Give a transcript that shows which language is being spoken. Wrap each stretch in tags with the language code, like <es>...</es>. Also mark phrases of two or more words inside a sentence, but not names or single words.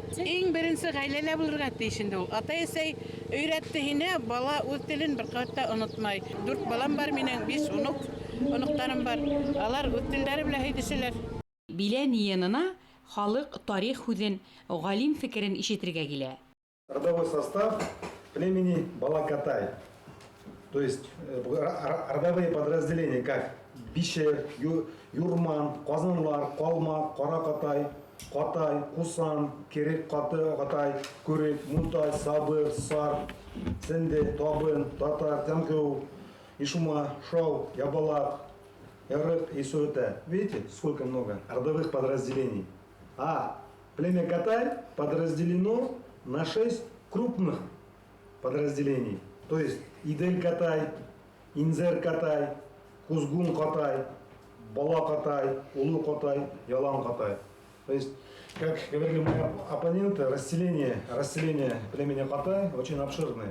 <ba>Иң беренче гаиләлә булырга тиеш инде ул. Ата-әсәй өйрәтте һине, бала үз телен бер катта онытмай. 4 балам бар минең, 5 оныктарым бар. Алар үз телләре белән һөйләшәләр. Билән янына халык тарих хүзен, галим фикерен ишетергә килә.</ba> <ru>Родовой состав племени Балакатай. То есть родовые подразделения, как Бишер, Юрман, Казанлар, Калмак, Каракатай, Катай, Кусан, Керек Катай, Күрек, Мунтай, Сабыр, Сар, Сенде, Табын, Татар, Тянкеу, Ишума, Шау, Ябалак, Ярык и все это. Видите, сколько много родовых подразделений. А племя Катай подразделено на 6 крупных подразделений. То есть Идель Катай, Инзер Катай, Кузгун Катай, Бала Катай, Улу Катай, Ялан Катай. То есть, как говорили мои оппоненты, расселение племени Катай очень обширное.</ru>